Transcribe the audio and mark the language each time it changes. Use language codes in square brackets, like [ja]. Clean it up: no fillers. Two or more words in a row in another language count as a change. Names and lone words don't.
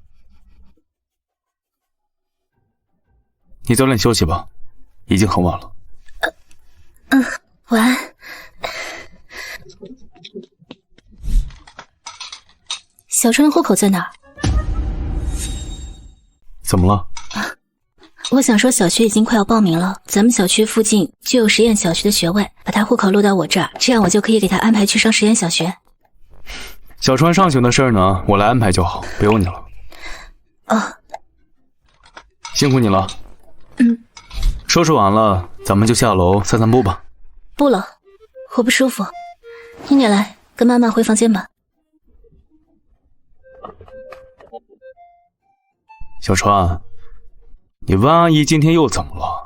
[zh] 你早點休息吧，已經很晚了。晚安。小川的戶口在哪兒？怎麼了？我想說小學已經快要報名了，咱們小區附近就有實驗小學的學位，把他戶口錄到我這兒，這樣我就可以給他安排去上實驗小學。小川上學的事兒呢，我來安排就好，不用你了。辛苦你了。收拾完了，咱們就下樓散散步吧。不了，我不舒服。你也來，跟媽媽回房間吧。小川，你溫阿姨今天又怎麼了？